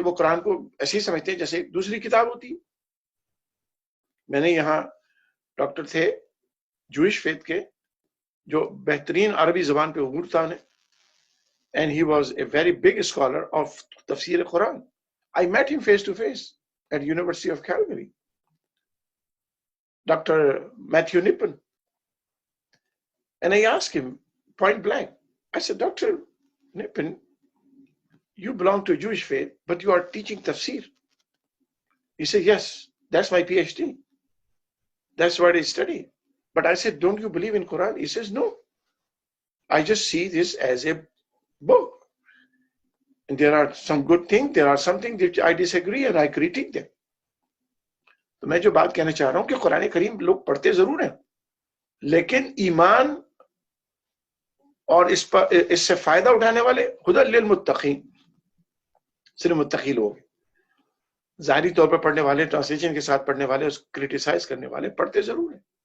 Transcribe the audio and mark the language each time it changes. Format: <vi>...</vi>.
<ur>وہ قرآن کو ایسے ہی سمجھتے ہیں جیسے ایک دوسری کتاب ہوتی. میں نے یہاں ڈاکٹر تھے جوئش فیتھ کے, جو بہترین عربی زبان پہ عبور تھا انہیں,</ur> <en>and he was a very big scholar of</en> <ur>تفسیر قرآن.</ur> <en>I met him face to face at University of Calgary. Dr. Matthew Nippen. And I asked him point blank, I said, Dr. Nippen, you belong to a Jewish faith, but you are teaching tafsir. He said, yes, that's my PhD. That's what I study. But I said, don't you believe in Quran? He says, no. I just see this as a book. And there are some good things, there are some things that I disagree and I critique them.</en> <ur>تو میں جو بات کہنا چاہ رہا ہوں کہ قرآن کریم لوگ پڑھتے ضرور ہیں, لیکن ایمان اور اس سے فائدہ اٹھانے والے ہدی للمتقین, صرف متقی لوگ. ظاہری طور پر پڑھنے والے, ٹرانسلیشن کے ساتھ پڑھنے والے, اس کریٹیسائز کرنے والے پڑھتے ضرور ہیں.</ur>